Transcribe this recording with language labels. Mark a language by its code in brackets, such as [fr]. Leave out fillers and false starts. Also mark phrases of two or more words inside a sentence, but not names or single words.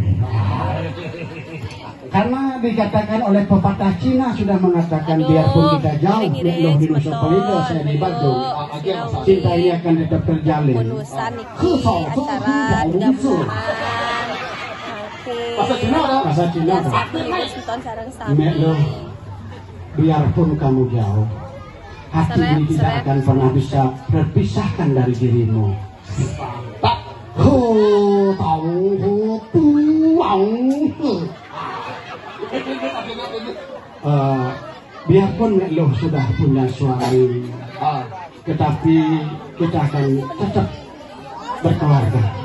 [id] Karena dikatakan oleh pepatah Cina sudah mengatakan biarpun kita jauh loh di Nusa Penida saya di Bandung, cinta ini akan tetap terjalin. Bonusan iki acara gabungan. Bahasa Cina ada? Bahasa Cina ada. [su] Nonton sareng sami. [id] Nek loh, biarpun kamu jauh, hati ini tidak akan pernah bisa terpisahkan dari dirimu. Tak, tahu, biarpun lo sudah punya suami, tetapi kita akan tetap berkeluarga.